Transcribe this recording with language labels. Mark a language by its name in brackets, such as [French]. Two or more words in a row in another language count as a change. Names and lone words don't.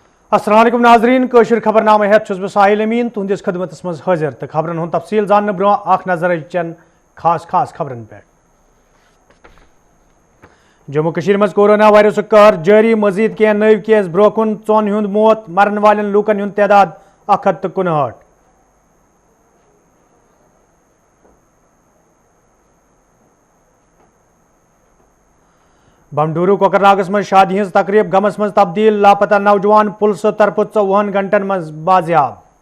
[Arabic] السلام عليكم [Kashmiri] नाजरीन कशर खबरनामे हेत छुस बह साहिल अमीन तुहंदिस खदमतस मज हाजिर तो खबरन हुंद तफसील जानने ब्रो अख नजर चन खास खबरन पे। जम्मू कशीर मज कोरोना वायरस कहर जारी मजीद कह नव केस ब्रोकुन चौन हुंद मौत मरन वालन लूकन हुंद तादाद 159। बमडूरू कोकरनागस मज शादी हज तकरीब गमस मज तब्दील लापता नौजवान पुलिस तरफ 54 घंटन मज बाजियाब।